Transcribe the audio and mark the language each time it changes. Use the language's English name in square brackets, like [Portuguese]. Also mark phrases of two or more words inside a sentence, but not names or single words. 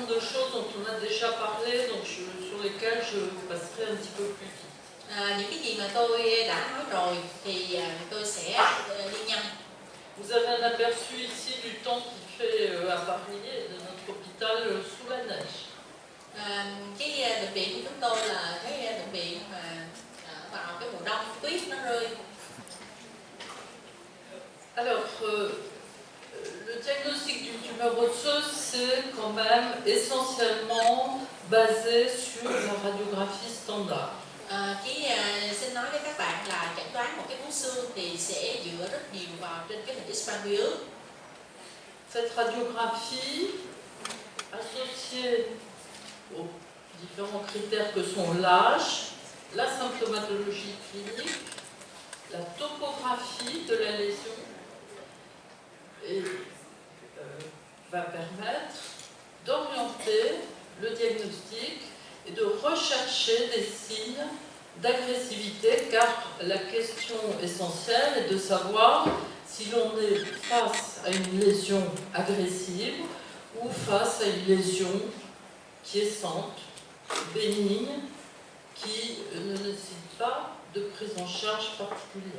[French] choses dont on a déjà parlé, donc sur lesquelles je passerai un petit peu plus vite. [Vietnamese] Những cái gì mà tôi đã nói rồi thì tôi sẽ đi nhanh. [French] Vous avez un aperçu ici du temps qu'il fait à Paris et de notre hôpital sous la neige. [Vietnamese] Cái bệnh viện của chúng tôi là cái bệnh viện mà vào cái mùa đông tuyết nó rơi. [French] Alors, le diagnostic d'une tumeur osseuse, c'est quand même essentiellement basé sur la radiographie standard. [Vietnamese] Xin nói với các bạn là chẩn đoán một cái bướu xương thì sẽ dựa rất nhiều vào trên cái hình X-quang bướu. [French] Cette radiographie, associée aux différents critères que sont l'âge, la symptomatologie clinique, la topographie de la lésion, et va permettre d'orienter le diagnostic et de rechercher des signes d'agressivité, car la question essentielle est de savoir si l'on est face à une lésion agressive ou face à une lésion quiescente, bénigne, qui ne nécessite pas de prise en charge particulière.